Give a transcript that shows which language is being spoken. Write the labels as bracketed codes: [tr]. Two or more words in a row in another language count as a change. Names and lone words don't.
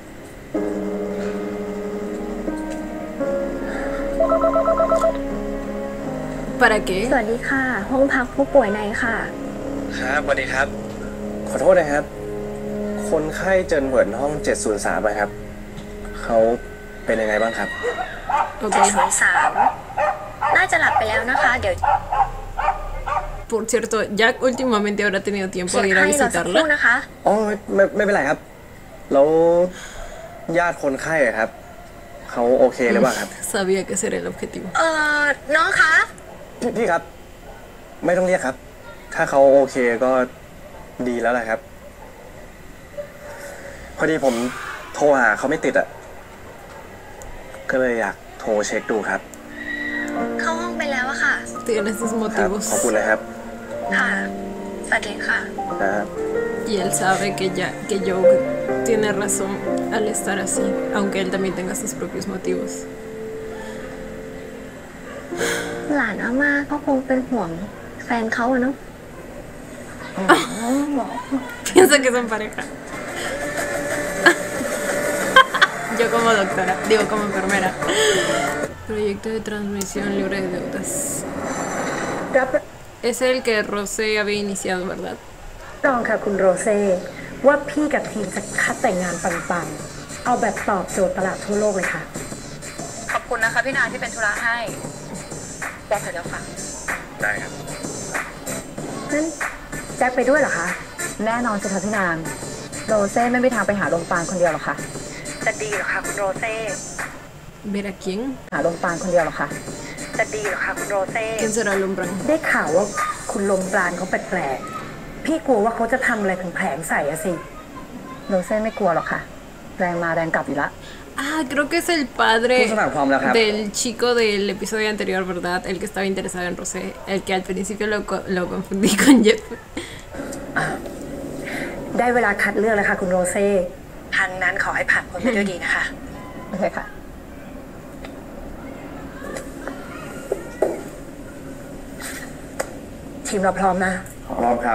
[es] ¿Para qué? [th] สวัสดีค่ะ ห้องพักผู้ป่วยในค่ะ ครับสวัสดีครับ ขอโทษนะครับ คนไข้เจินเหวินห้อง703ครับเขาเป็นยังไงบ้างครับ [es] Ok. [th] 703 น่าจะหลับไปแล้วนะคะ เดี๋ยว [es] Por cierto, Jack últimamente habrá tenido tiempo [th] เช็ค [es] de ir a [th] ให้รอสักครู่ [es] visitarla. [th] นะคะ อ๋อไม่เป็นไรครับ แล้วญาติคนไข้อะครับเขาโอเคหรือเปล่าครับ [es] Sabía que ese era el objetivo. [th] น้องคะ พี่ครับ ไม่ต้องเรียกครับ ถ้าเขาโอเคก็ดีแล้วแหละครับ พอดีผมโทรหาเขาไม่ติดอ่ะก็เลยอยากโทรเช็คดูครับ เข้าห้องไปแล้วอะค่ะ [es] Tiene sus [th] ครับ [es] motivos. [th] ขอบคุณนะครับ ค่ะ สวัสดีค่ะ ครับ [es] Y él sabe que Joe tiene razón al estar así, aunque él también tenga sus propios motivos. [th] หลานอาม่าก็คงเป็นห่วงแฟนเขาอะเนาะ [es] Piensa que son pareja. Yo como doctora, digo como enfermera. Proyecto de transmisión libre de deudas. Es el que Rosé había iniciado, ¿verdad? [th] รองค่ะคุณโรเซ่ว่าพี่กับทีมจะคัดแต่งงานปังๆเอาแบบตอบโจทย์ตลาดทั่วโลกเลยค่ะ ขอบคุณนะคะพี่นางที่เป็นธุระให้แจ็คเดี๋ยวฟัง ได้ครับ นั้นแจ็คไปด้วยเหรอคะ แน่นอนสิคะพี่นาง โรเซ่ไม่มีทางไปหาลมปานคนเดียวหรอกค่ะ จะดีเหรอคะคุณโรเซ่ [es] ¿Ver a quién? [th] หาลมปานคนเดียวหรอคะ จะดีเหรอคะคุณโรเซ่ [es] ¿Quién será el hombre? [th] ได้ข่าวว่าคุณลมปราณเขาแปลกๆ พี่กลัวว่าเขาจะทำอะไรแผลงๆใส่อะสิ โรเซ่ไม่กลัวหรอกค่ะ แรงมาแรงกลับอยู่ละ [es] Ah, creo que es el padre Puso una alfombra, ajá. del chico del episodio anterior, ¿verdad? El que estaba interesado en Rosé. El que al principio lo confundí con Jeff. [th] ได้เวลาคัดเลือกแล้วค่ะคุณโรเซ่ ทางนั้นขอให้ผ่านพ้นไปด้วยดีนะคะ โอเคค่ะ ทีมเราพร้อมนะ พร้อมครับ